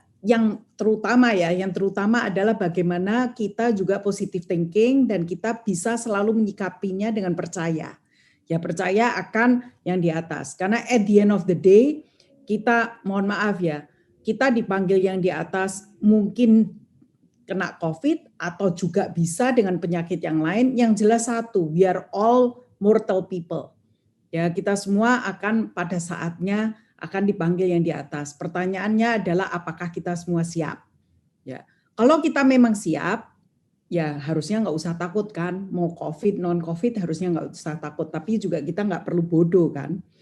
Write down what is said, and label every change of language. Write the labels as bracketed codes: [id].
[id] yang terutama adalah bagaimana kita juga positive thinking dan kita bisa selalu menyikapinya dengan percaya. Ya, percaya akan yang di atas. Karena [en] at the end of the day, [id] kita mohon maaf ya, kita dipanggil yang di atas mungkin kena COVID atau juga bisa dengan penyakit yang lain. Yang jelas satu, [en] we are all mortal people. [id] Ya, kita semua akan pada saatnya akan dipanggil yang di atas. Pertanyaannya adalah apakah kita semua siap? Ya, kalau kita memang siap, ya harusnya nggak usah takut kan. Mau COVID, non COVID harusnya nggak usah takut. Tapi juga kita nggak perlu bodoh kan.